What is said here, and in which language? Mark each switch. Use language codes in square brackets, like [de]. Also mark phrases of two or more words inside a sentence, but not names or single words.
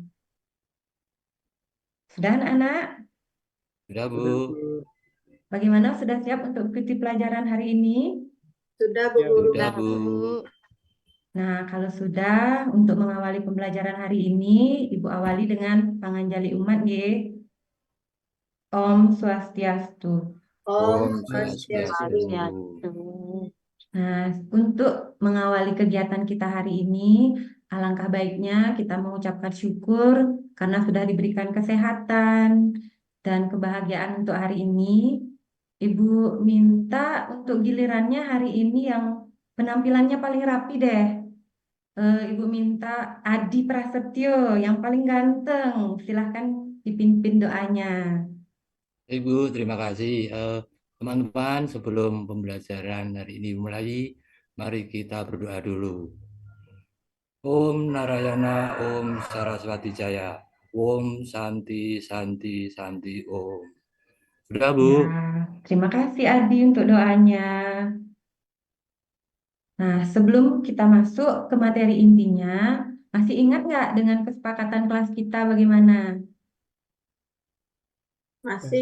[id] Sudah anak-anak? Sudah, Bu. Sudah, Bu. Bagaimana sudah siap untuk ikuti pelajaran hari ini? Sudah, Bu Ya, Guru. Sudah, Bu. Bu. Nah, kalau sudah untuk mengawali pembelajaran hari ini, Ibu awali dengan panganjali umat nggih. [sa] ॐ स्वस्त्यस्तु. Om Om Swastiastu. Swastiastu. [id] Nah, untuk mengawali kegiatan kita hari ini, alangkah baiknya kita mengucapkan syukur karena sudah diberikan kesehatan dan kebahagiaan untuk hari ini. Ibu minta untuk gilirannya hari ini yang penampilannya paling rapi deh. Ibu minta Adi Prasetyo yang paling ganteng. Silahkan dipimpin doanya. Ibu, terima kasih. Teman-teman, sebelum pembelajaran hari ini mulai, mari kita berdoa dulu. [sa] ॐ नारायण ॐ सरस्वती जय ॐ शान्ति शान्ति शान्ति ॐ. [id] Sudah, Bu? Ya, terima kasih Adi untuk doanya. Nah, sebelum kita masuk ke materi intinya, masih ingat nggak dengan kesepakatan kelas kita bagaimana? Masih,